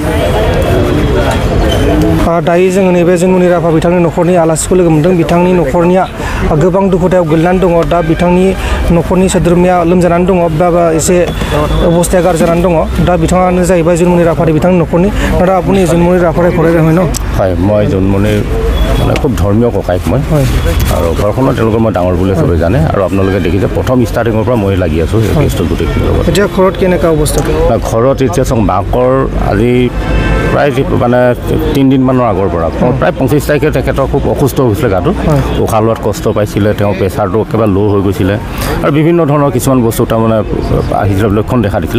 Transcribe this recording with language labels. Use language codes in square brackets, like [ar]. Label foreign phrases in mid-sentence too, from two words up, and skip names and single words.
[brx] दायो जोङो नैबे जुनमनि राभा बिथांनि न'खरनि आलासिखौ लोगो मोनदों। बिथांनि न'खरनिया गोबां दुखुदायाव गोलैनानै दङ। दा बिथांनि न'खरनि सोद्रोमाया लोमजानानै दङ बा एसे अबस्थाया गाज्रि जानानै दङ। दा बिथाङानो जाहैबाय जुनमनि राभानि बिथांनि न'खरनि। [as] दा আপুনি जुनमनि राভাৰে খৰাই হয় ন? হয়, মই জন্মনিৰ মানে খুব ধৰ্মীয় ককাইক মই আৰু ঘৰখনত তেওঁলোকৰ মই ডাঙৰ বুলি চবেই জানে। আৰু আপোনালোকে দেখিছে প্ৰথম ষ্টাৰ্টিঙৰ পৰা মই লাগি আছোঁ এই কেছটো গোটেইখিনিৰ লগত। এতিয়া ঘৰত কেনেকুৱা অৱস্থা? ঘৰত এতিয়া চাওক মাকৰ আজি প্ৰায় মানে 3 দিনমানৰ আগৰ পৰা প্ৰায় 25 তাৰিখে তেখেতৰ খুব অসুস্থ হৈছিলে, গাটো উশাহ লোৱাত কষ্ট পাইছিলে, তেওঁৰ প্ৰেছাৰটো একেবাৰে ল' হৈ গৈছিলে আৰু বিভিন্ন ধৰণৰ কিছুমান বস্তু তাৰমানে আহিছিলে, লক্ষণ দেখা দিছিলে।